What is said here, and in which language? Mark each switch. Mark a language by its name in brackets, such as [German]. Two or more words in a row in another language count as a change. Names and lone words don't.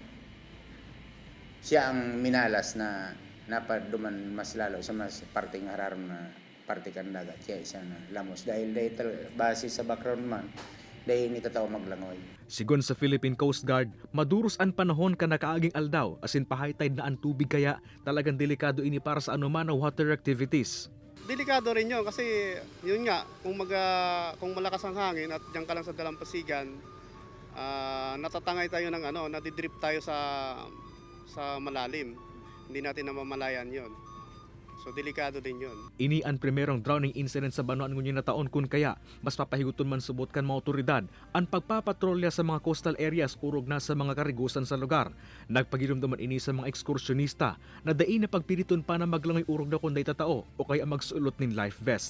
[Bikol] Siya ang minalas na napaduman mas lalo sa mas parteng hararam na parte kan dagat. Kaya isa na lamos dahil base sa background man dahil ni tataw maglangoy. Sigon sa Philippine Coast Guard, maduros ang panahon ka nakaaging aldaw asin pa [English] high tide [Bikol] na ang tubig kaya talagang delikado ini para sa anuman na [English] water activities. [Filipino] Delikado rin yun kasi yun nga, kung malakas ang hangin at diyan ka lang sa dalampasigan, natatangay tayo ng nadidrip tayo sa malalim. Hindi natin namamalayan yun. So delikado din yun. [Bikol] Ini ang primerong [English] drowning incident [Bikol] sa Banoan ngunyan na taon kun kaya mas papahiguton man subot kan mga otoridad ang pagpapatrolya sa mga [English] coastal areas [Bikol] urog na sa mga karigusan sa lugar. Nagpagirumduman ini sa mga ekskursyonista na dain na pagpiliton pa na maglangoy urog na kung day tatao o kaya magsuulot nin life vest.